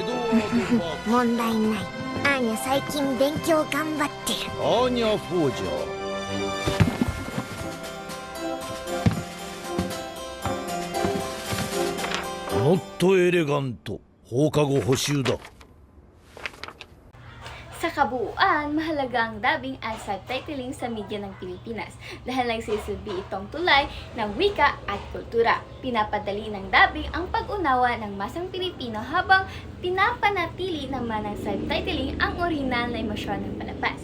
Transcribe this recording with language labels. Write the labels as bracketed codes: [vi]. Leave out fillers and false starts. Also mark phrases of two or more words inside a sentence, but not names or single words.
[ja] エドワード・マーク、ん。問題ない。アーニャ最近勉強頑張ってる。アーニャ・フォージャー。 [en] not elegant, [ja] 放課後補習だ。 [tl] Sa kabuuan, mahalaga ang dubbing at subtitling sa media ng Pilipinas dahil nagsisilbi itong tulay ng wika at kultura. Pinapadali ng dubbing ang pag-unawa ng masang Pilipino habang pinapanatili naman ng subtitling ang orihinal na emosyon ng palabas.